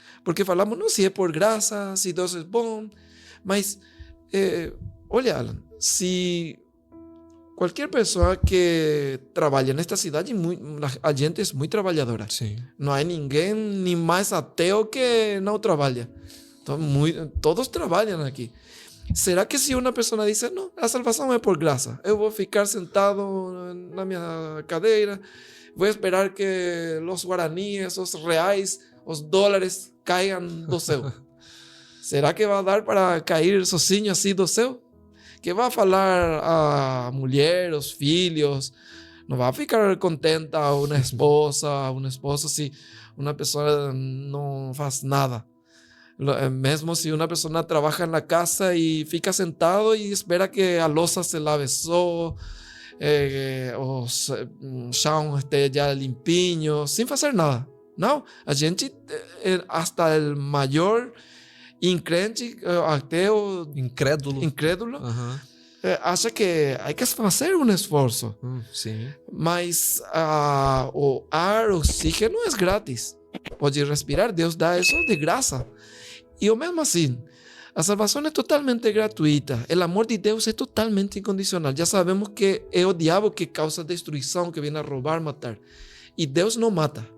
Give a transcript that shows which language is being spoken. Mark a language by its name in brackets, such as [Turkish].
[Spanish] Porque falamos, no, si es por gracia, si Dios es bom. [Portuguese] Mas, olha, [Spanish] Alan, si cualquier persona que trabaja en esta ciudad, la gente es muy trabajadora. Sí. No hay ninguém ni más ateo que no trabaja. [Portuguese] Todos trabalham aqui. Será que se uma pessoa diz, não, a salvação é por graça, eu vou ficar sentado na minha cadeira, vou esperar que os guaraníes, os reais, os dólares caiam do céu? Será que vai dar para cair sozinho assim do céu? Que vai falar a mulher, os filhos? Não vai ficar contenta uma esposa se uma pessoa não faz nada. Mesmo [Spanish] si una persona trabaja en la casa y [Portuguese] fica sentado [Spanish] y espera que [Portuguese] a louça se lave só, o chão [Spanish] esté ya [Portuguese] limpinho, [Spanish] sin hacer nada. No, [Portuguese] a gente, [Spanish] hasta el mayor incrente, ateo, incrédulo, [Portuguese] acha [Spanish] que hay que hacer un esfuerzo. [Portuguese] Sim. Mas o ar, [Spanish] o oxígeno es gratis. [Portuguese] Pode respirar, Deus dá isso de graça. E mesmo assim, a salvação é totalmente gratuita. O amor de Deus é totalmente incondicional. Já sabemos que é o diabo que causa destruição, que vem a roubar, matar. E Deus não mata.